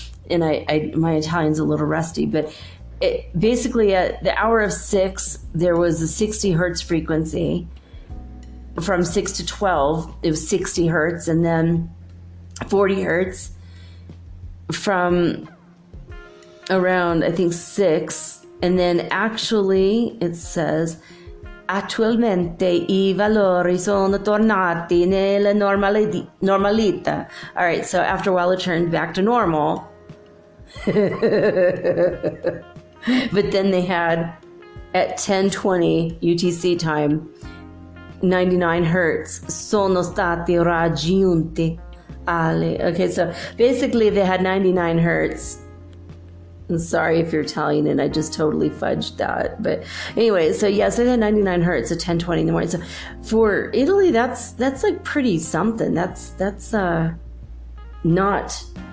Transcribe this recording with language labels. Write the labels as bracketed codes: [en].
[en] And my Italian's a little rusty, but basically at the hour of 6, there was a 60 hertz frequency. From 6 to 12, it was 60 hertz, and then 40 hertz from around, I think, 6. And then actually it says, [it] attualmente I valori sono tornati nella normalita. [en] All right, so after a while it turned back to normal. But then they had, at 10:20 UTC time, 99 hertz, [it] sono stati raggiunti. [en] Okay, so basically they had 99 hertz. I'm sorry if you're Italian and I just totally fudged that. But anyway, so yes, they had 99 hertz at 10:20 in the morning. So for Italy, that's like pretty something. That's not...